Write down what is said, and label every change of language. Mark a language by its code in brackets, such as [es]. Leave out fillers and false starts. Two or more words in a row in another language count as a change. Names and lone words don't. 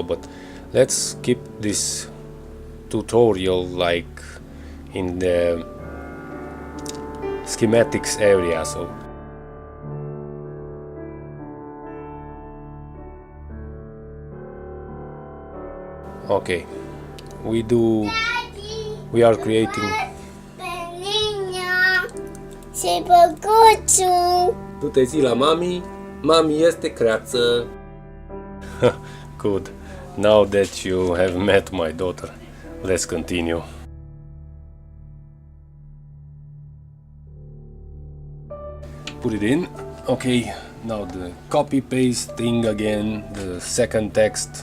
[en] But let's keep this tutorial like in the schematics area. So okay, we are creating [ro] Și păcuțul. Tu te ții la mami? Mami este creață. [en] Good. Now that you have met my daughter, let's continue. Put it in. Okay, now the copy paste thing again, the second text.